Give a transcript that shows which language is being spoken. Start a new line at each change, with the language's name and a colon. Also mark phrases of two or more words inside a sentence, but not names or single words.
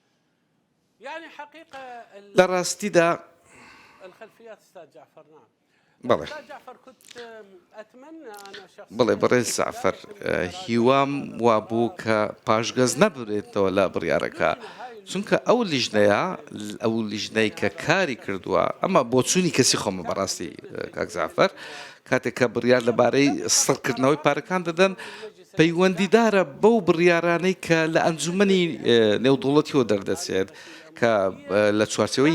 Central Kurdish: لە ڕاستیدا بەڵێ
Arabic: أستاذ جعفر كنت أتمنى أنا شخصيا
Central Kurdish: بڵێ بەڕێز جعفەر هیوام وا بوو کە پاشگەز نەبرێتەوە لە بڕیارەکە چونکە ئەو لیژنەیە ئەو لیژنەی کە کاری کردووە ئەمە بۆ چوونی کەسی خۆمە بەڕاستی کاک جعفەر کاتێک کە بڕیار لەبارەی سڕکردنەوەی پارەکان دەدەن پەیوەندیدارە بەو بڕیارانەی کە لە ئەنجومەنی نێودوڵەتیەوە دەردەچێت کە لە چوارچەوەی